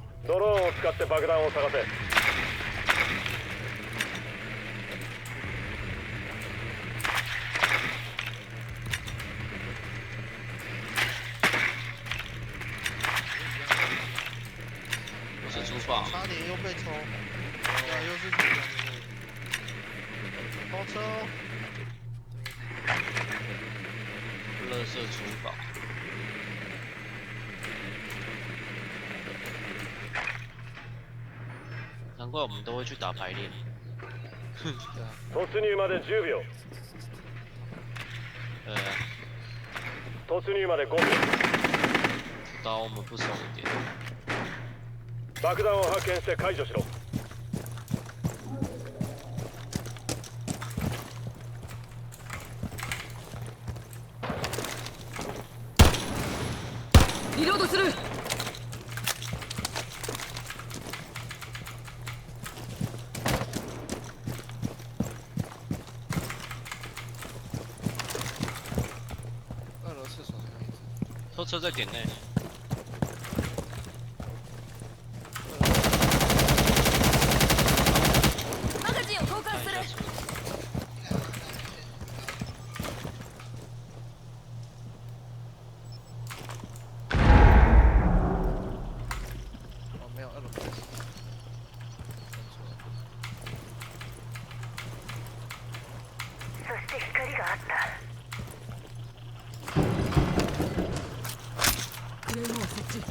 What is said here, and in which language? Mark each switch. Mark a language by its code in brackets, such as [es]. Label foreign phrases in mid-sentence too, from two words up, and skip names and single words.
[ja] ドローンを使って爆弾を探せ。 [zh] 我是厨房。差点又被抽，对啊，又是厨房。包车哦。垃圾厨房。难怪我们都会去打排练。 [ja] 突入まで10秒。突入まで 5秒。 [zh] 打我们不熟一点。 [ja] 爆弾を発見して解除しろ。リロードする。 [zh] 二楼厕所还有一只。拖车在点内。 [ja] マガジンを交換する。 [zh] 哦，没有，二楼没有。 [ja] そして光があった。クレームを設置。